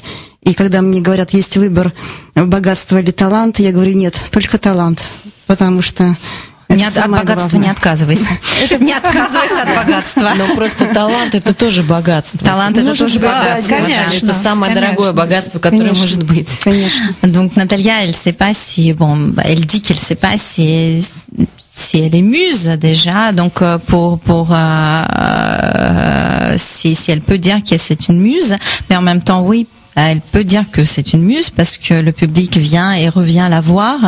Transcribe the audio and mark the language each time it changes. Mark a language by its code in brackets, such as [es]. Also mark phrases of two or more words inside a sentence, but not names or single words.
[ru] И когда мне говорят, есть выбор, богатство или талант, я говорю, нет, только талант, потому что от богатства не отказывайся. Не отказывайся от богатства. Но просто талант — это тоже богатство. Талант — это тоже богатство. Конечно. Это самое дорогое богатство, которое может быть. Конечно. [fr] Donc Natalia, elle sait pas si, elle dit qu'elle sait pas si elle est muse déjà. Donc si elle peut dire que c'est une muse, mais en même temps, oui. Elle peut dire que c'est une muse parce que le public vient et revient la voir.